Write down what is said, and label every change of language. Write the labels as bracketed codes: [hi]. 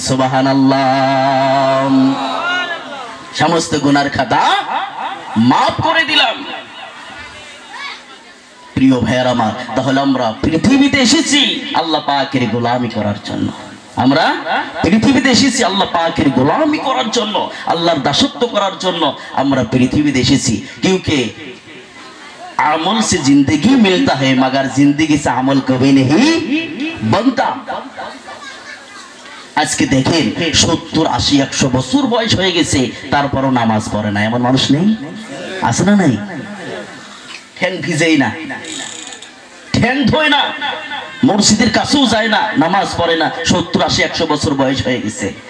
[bn] সুবহানাল্লাহ। সমস্ত গুনার খাতা মাফ করে দিলাম। প্রিয় ভাইয়ের আমার, তাহলে আমরা পৃথিবীতে এসেছি আল্লাহ পাকের গোলামি করার জন্য। আমরা পৃথিবীতে এসেছি আল্লাহ পাকের গোলামি করার জন্য, আল্লাহর দাসত্ব করার জন্য আমরা পৃথিবীতে এসেছি। [hi] क्योंकि अमल से जिंदगी मिलता है मगर जिंदगी से अमल कभी नहीं बनता। [bn] আজকে দেখেন 70, 80, 100 বছর বয়স হয়ে গেছে, তারপরও নামাজ পড়ে না এমন মানুষ নেই? আছে না নাই? ঠ্যাং ভিজেই না, ঠ্যাং ধোয় না, মসজিদের কাছেও যায় না, নামাজ পড়ে না, 70, 80, 100 বছর বয়স হয়ে গেছে।